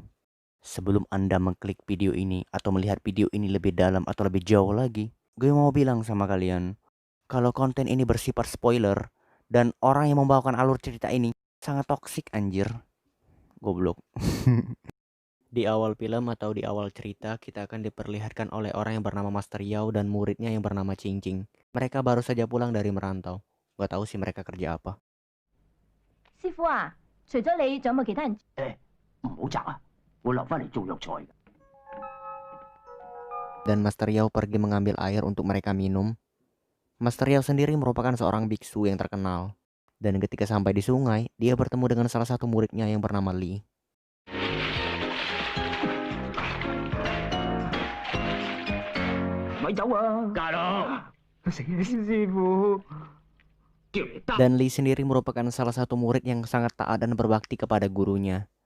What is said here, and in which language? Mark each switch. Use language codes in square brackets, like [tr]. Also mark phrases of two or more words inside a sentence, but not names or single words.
[id] Sebelum Anda mengklik video ini atau melihat video ini lebih dalam atau lebih jauh lagi, gue mau bilang sama kalian, kalau konten ini bersifat spoiler dan orang yang membawakan alur cerita ini sangat toksik anjir. Goblok. Di awal film atau di awal cerita kita akan diperlihatkan oleh orang yang bernama Master Yao dan muridnya yang bernama Ching Ching. Mereka baru saja pulang dari merantau. Gak tahu sih mereka kerja apa. [yue] 師傅啊，除咗你，仲有冇其他人？唔好摘啊！我留翻嚟做藥材嘅。 [id] Dan Master Yao pergi mengambil air untuk mereka minum. Master Yao sendiri merupakan seorang biksu yang terkenal. Dan ketika sampai di sungai, dia bertemu dengan salah satu muridnya yang bernama Li. Dan Li sendiri merupakan salah satu murid yang sangat taat dan berbakti kepada gurunya.